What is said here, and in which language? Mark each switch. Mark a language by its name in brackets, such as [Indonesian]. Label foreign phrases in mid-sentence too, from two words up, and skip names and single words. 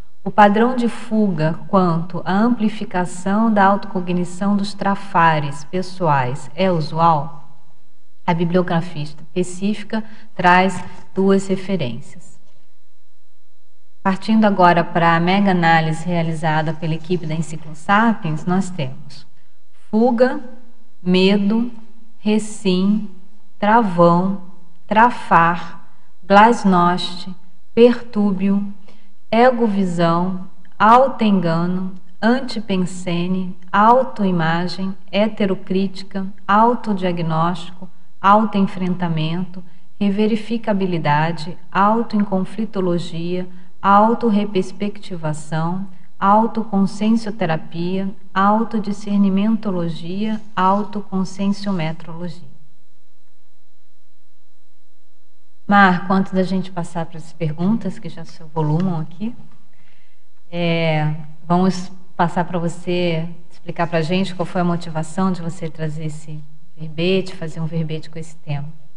[Portuguese] O padrão de fuga quanto à amplificação da autocognição dos trafares pessoais é usual? A bibliografia específica traz duas referências. Partindo agora para a mega-análise realizada pela equipe da Enciclosapiens, nós temos fuga, medo, recim, travão, trafar, glasnost, pertúrbio, egovisão, autoengano, antipensene, autoimagem, heterocrítica, autodiagnóstico, autoenfrentamento, reverificabilidade, autoinconflitologia, autorreperspectivação, autoconsciencioterapia, autodiscernimentologia, autoconscienciometrologia. Marco, antes da gente passar para as perguntas, que já se volumam aqui, vamos passar para você explicar para a gente qual foi a motivação de você trazer esse verbete, fazer um verbete com esse tema.